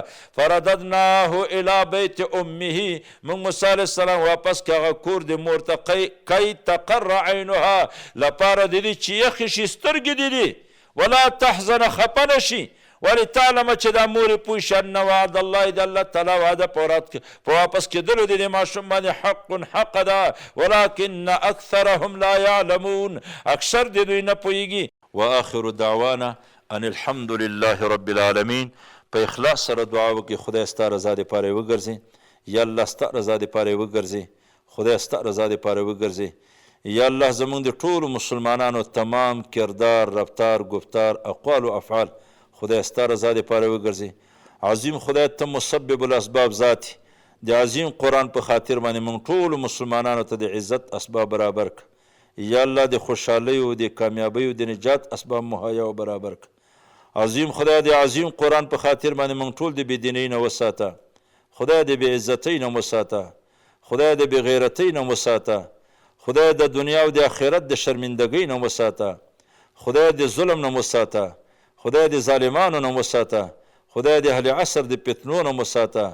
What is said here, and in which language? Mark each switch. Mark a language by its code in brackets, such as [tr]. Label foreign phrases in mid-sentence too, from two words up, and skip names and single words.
[ar] فرددناه الی بیت امه، [ps] موږ موسی [ar] علیه السلام [ps] واپس کړه هغه کور د مور ته کی [ar] تقر عینها، [ps] لپاره د دې چې یخې شي سترګې د دې، [ar] ولا تحزن [ps] خفه نه شي، ولتعلم چې دا مورې پوه شي [ar] ان وعد الله، [ps] د الله تعالی وعده په واپس کېدلو د دې ماشوم باندې حق ده، [ar] ولکن اکثرهم لا یعلمون، [ps] اکثر د دوی نه پوهېږي. [ar] واخر دعوانا ان الحمد لله رب العالمین. [ps] په اخلاص سره دعا وکړئ خدای ستا رضا دپاره یې وګرځي، یا الله ستا رضا دپاره یې وګرځي، خدای ستا رضا دپاره وګرځي. یا الله زمونږ د ټولو مسلمانانو تمام کردار، رفتار، گفتار، اقوال و افعال خدای ستا رضا دپاره وګرځي. عظیم خدای ته [ar] مسبب الاسباب [ps] ذاتي، د عظیم قرآن په خاطر باندې موږ ټولو مسلمانانو ته د عزت اسباب برابر کړه. یا الله د خوشحالیو، د کامیابیو، د نجات اسباب مهیا او برابر کړه. عظیم خدای د عظیم قرآن په خاطر باندې موږ ټول د بېدینۍ نه وساته، خدای د بې عزتۍ نه وساته، خدای د بې غیرتۍ نه وساته، خدای د دنیا او د آخرت د شرمندګۍ نه وساته، خدای د ظلم نه وساته، خدای د ظالمانو نه وساته، خدای د اهل عصر د فتنو نه وساته.